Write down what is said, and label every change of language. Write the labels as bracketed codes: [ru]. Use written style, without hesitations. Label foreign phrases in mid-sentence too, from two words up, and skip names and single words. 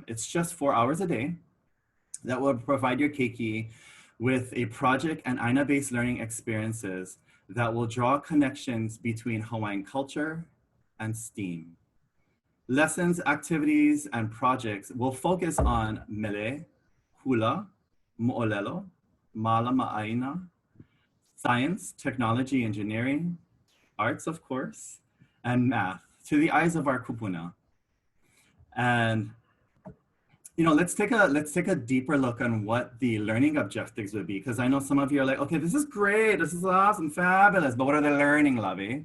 [en] It's just 4 hours a day that will provide your keiki with a project and āina-based learning experiences that will draw connections between Hawaiian culture and STEAM. Lessons, activities, and projects will focus on [haw] mele, hula, moʻolelo, mālama āina, [en] science, technology, engineering, arts, of course, and math to the eyes of our kūpuna. And let's take a deeper look on what the learning objectives would be, because I know some of you are like, okay, this is great, this is awesome, fabulous, but what are the learning, Lovey?